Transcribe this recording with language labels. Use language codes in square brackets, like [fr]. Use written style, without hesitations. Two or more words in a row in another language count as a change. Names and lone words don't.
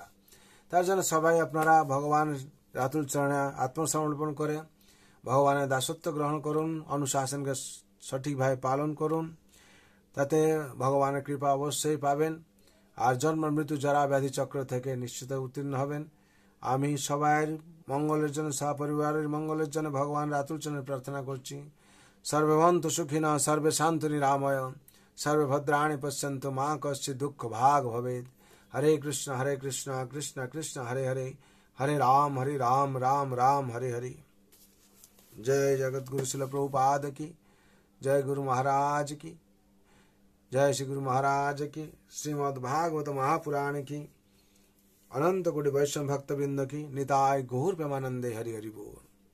[bn] তার জন্য সবাই আপনারা ভগবানের রাতুল চরণে আত্মসমর্পণ করে ভগবানের দাসত্ব গ্রহণ করুন, অনুশাসনকে সঠিকভাবে পালন করুন, তাতে ভগবানের কৃপা অবশ্যই পাবেন। আর জন্ম মৃত্যু জরা ব্যাধি চক্র থেকে নিশ্চিত উত্তীর্ণ হবেন। আমি সবাইয়ের মঙ্গলের জন্য, সপরিবারের মঙ্গলের জন্য ভগবান রাতুল চরণে প্রার্থনা করছি। [sa] সর্বে ভবন্তু সুখিনঃ, সর্বে সন্তু নিরাময়, সর্বে ভদ্রাণি পশ্যন্তু, মা কশ্চিৎ দুঃখ ভাগ ভবেৎ। হরে কৃষ্ণ কৃষ্ণ কৃষ্ণ হরে হরে, হরে রাম রাম রাম हरे हरे। [hi] जय जगत गुरु शिल प्रभुपाद की जय, गुरु महाराज की जय, श्री गुरु महाराज की, श्रीमद् भागवत महापुराण की, अनंत कोटि वैष्णव भक्त वृंद की, [bn] নিতাই গৌর প্রেমানন্দে হরি হরি বোল।